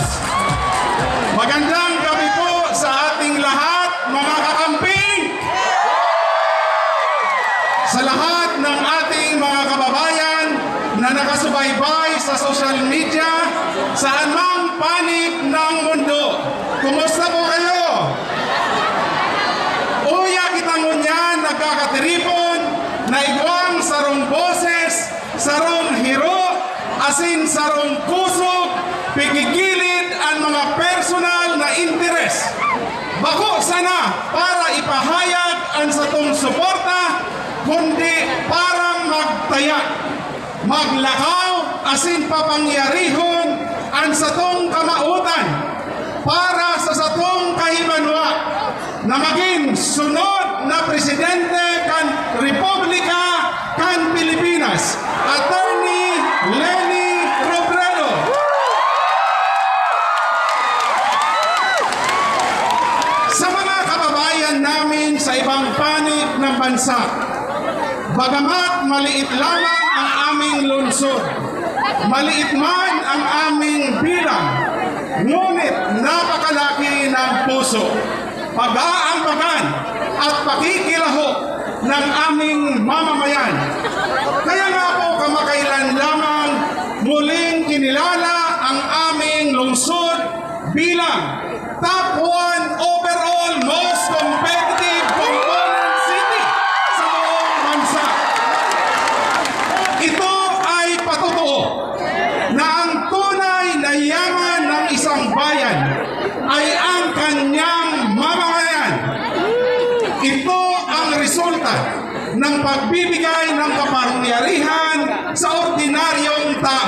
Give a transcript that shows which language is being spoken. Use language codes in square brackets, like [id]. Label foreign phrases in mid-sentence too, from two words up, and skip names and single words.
[tl] Magandang gabi po sa ating lahat, mga kakamping! Sa lahat ng ating mga kababayan na nakasubaybay sa [en] social media, [tl] saan mang panig ng mundo. Kumusta po kayo? [bik] Uya kitang unyan, nagkakatiripon, naigwang sarong boses, sarong hiro, asin sarong kusog, pigigilid ang mga personal na interes. Bako sana para ipahayag ang satong suporta, kundi parang magtaya, maglakaw, asin papangyarihon ang satong kamautan para sa satong kahimanwa na maging sunod na presidente kan Republika kan Pilipinas, Attorney Leni Robredo. [tl] Sa mga kababayan namin sa ibang panig ng bansa, bagamat maliit lamang ang aming lungsod, maliit man ang aming bilang, ngunit napakalaki ng puso, pag-aambagan at pakikilahok ng aming mamamayan. Kaya nga po kamakailan lamang muling kinilala ang aming lungsod bilang [en] top 1 overall most competitive component city [tl] sa buong bansa. Ito ay patotoo na ang tunay na yaman ng isang bayan ay ang kanyang mamamayan. Ito ang resulta ng pagbibigay ng kapangyarihan sa ordinaryong tao.